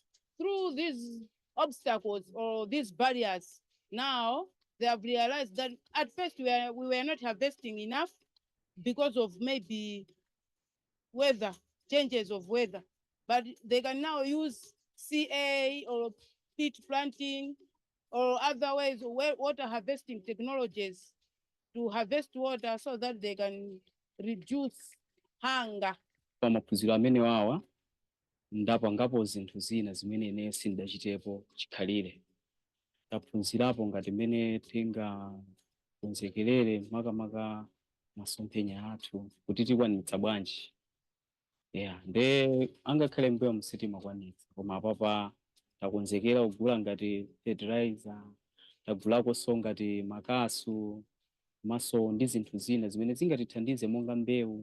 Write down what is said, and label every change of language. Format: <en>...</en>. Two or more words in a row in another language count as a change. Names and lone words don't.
<en>Through these obstacles or these barriers, now they have realized that at first we were not harvesting enough because of maybe weather, changes of weather. But they can now use CA or peat planting or other ways of water harvesting technologies to harvest water so that they can reduce hunger.</en> <ny>Maphunziro amene wawa ndapangapo zinthu zina zimene ine sindachitepo chikhalire. Taphunzirapo ngati mene tingakonzekerere makamaka masomphenya athu kuti tikwanitsa bwanji. Yeah, nde angakhale mbewu msitima kwanitsa koma apapa takonzekera kugula ngati fertilizer, tagulako so ngati makasu, maso ndi zinthu zina zimene zingatithandize monga mbewu.</ny>